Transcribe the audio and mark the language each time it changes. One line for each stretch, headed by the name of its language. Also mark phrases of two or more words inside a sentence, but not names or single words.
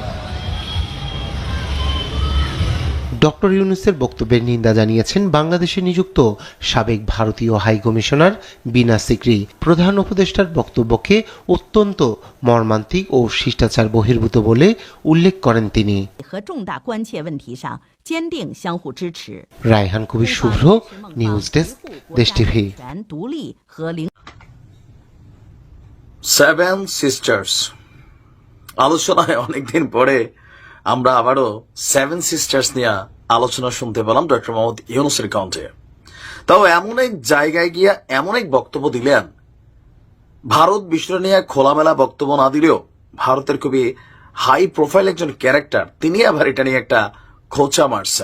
Bangla: ডক্টর ইউনূসের বক্তব্যের নিন্দা জানিয়েছেন বাংলাদেশে নিযুক্ত সাবেক ভারতীয় হাই কমিশনার বিনা সিকরি। প্রধান উপদেষ্টার বক্তব্যকে অত্যন্ত মর্মান্তিক ও শিষ্টাচার বহির্ভূত বলে উল্লেখ করেন তিনি।
Chinese: 和重大关切问题上坚定相互支持。
Bangla: রায়হান কবির শুভ্র, নিউজ ডেস্ক, দেশ টিভি।
Chinese: 独立和领
Bangla: সেভেন সিস্টার্স আলোচনায় অনেকদিন পরে আমরা আবারও সেভেন সিস্টার্স নিয়ে আলোচনা শুনতে পেলাম ডক্টর মোহাম্মদ ইউনূসের কণ্ঠে। তাও এমন এক জায়গায় গিয়া এমন এক বক্তব্য দিলেন, ভারত বিষয় নিয়ে খোলামেলা বক্তব্য না দিলেও ভারতের খুবই
English: high profile
Bangla: একজন ক্যারেক্টার, তিনি আবার এটা নিয়ে একটা খোঁচা মারছেন।